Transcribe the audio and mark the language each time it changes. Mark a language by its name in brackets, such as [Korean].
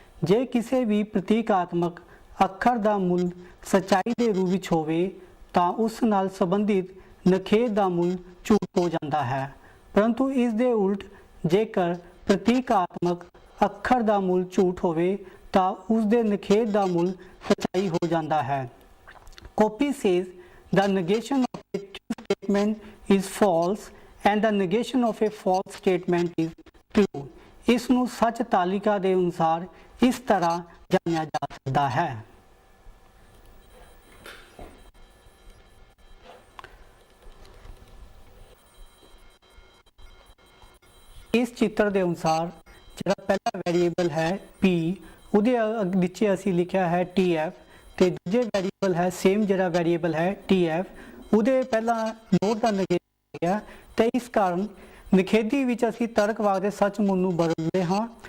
[Punjabi] ਜੇ ਕਿਸੇ ਵੀ ਪ੍ਰਤੀਕਾਤਮਕ ਅੱਖਰ ਦਾ ਮੁੱਲ ਸੱਚਾਈ ਦੇ ਰੂਪ ਵਿੱਚ ਹੋਵੇ ਤਾਂ ਉਸ ਨਾਲ ਸੰਬੰਧਿਤ ਨਿਖੇਧ ਦਾ ਮੁੱਲ ਝੂਠ ਹੋ ਜਾਂਦਾ ਹੈ, ਪਰੰਤੂ ਇਸ ਦੇ ਉਲਟ ਜੇਕਰ ਪ੍ਰਤੀਕਾਤਮਕ ਅੱਖਰ ਦਾ ਮੁੱਲ ਝੂਠ ਹੋਵੇ ਤਾਂ ਉਸ ਦੇ ਨਿਖੇਧ ਦਾ ਮੁੱਲ ਸੱਚਾਈ ਹੋ ਜਾਂਦਾ ਹੈ। [English] Copy says the negation of a true statement is false and the negation of a false statement is true. [Punjabi] ਇਸ ਨੂੰ ਸੱਚ ਤਾਲਿਕਾ ਦੇ ਅਨੁਸਾਰ ਇਸ ਤਰ੍ਹਾਂ ਜਾਣਿਆ ਜਾ ਸਕਦਾ ਹੈ। ਇਸ ਚਿੱਤਰ ਦੇ ਅਨੁਸਾਰ ਜਿਹੜਾ ਪਹਿਲਾ ਵੈਰੀਏਬਲ ਹੈ P, ਉਹਦੇ ਨੀਚੇ ਅਸੀਂ ਲਿਖਿਆ ਹੈ TF, ਤੇ ਦੂਜੇ ਵੈਰੀਏਬਲ ਹੈ ਸੇਮ ਜਿਹੜਾ ਵੈਰੀਏਬਲ ਹੈ TF, ਉਹਦੇ ਪਹਿਲਾਂ ਨੋਟ ਦਾ ਨਿਖੇਧ ਗਿਆ ਤੇ ਇਸ ਕਾਰਨ ਨਿਖੇਧੀ ਵਿੱਚ ਅਸੀਂ ਤਰਕ ਵਾਕ ਦੇ ਸੱਚ ਮੁੱਲ ਨੂੰ ਬਦਲਦੇ ਹਾਂ।